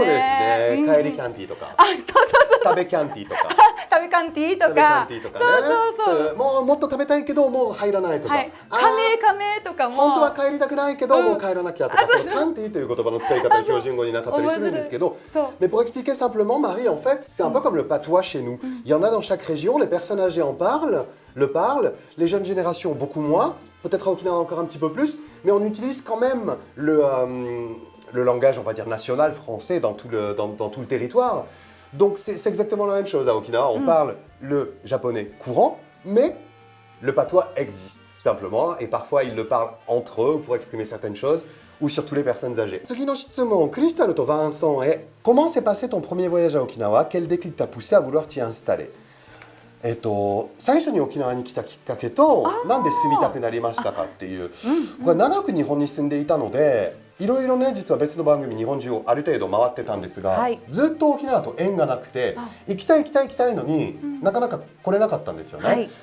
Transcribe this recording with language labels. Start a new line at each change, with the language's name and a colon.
Japanese: そうですね。帰りキャンティーとか。食べキャンティーとか。食べキャンティーとか。そうもっと食べたいけどもう入らないとか。カメとかも。本当は帰りたくないけどもう帰らなきゃとか。そのキャンティーという言葉の使い方標準語になかったりするんですけど。
French: Mais pour expliquer simplement, Marie, en fait, c'est un peu comme le patois chez nous. Il y en a dans chaque région. Les personnes âgées en parlent, le parlent. Les jeunes générations beaucoup moins. Peut-être à Okinawa encore un petit peu plus, mais on utilise quand même le langage, on va dire, national français dans tout le territoire. Donc c'est exactement la même chose à Okinawa. On parle le japonais courant, mais le patois existe simplement, et parfois ils le parlent entre eux pour exprimer certaines choses, ou surtout les personnes âgées.
Japanese: 次の質問、クリスタルとヴァンソンへ。
French: Comment s'est passé ton premier voyage à Okinawa? Quel déclic t'a poussé à vouloir t'y installer?
Japanese: 最初に沖縄に来たきっかけとなんで住みたくなりましたかっていう、僕は長く日本に住んでいたのでいろいろね実は別の番組日本中をある程度回ってたんですが、ずっと沖縄と縁がなくて行きたいのになかなか来れなかったんですよね。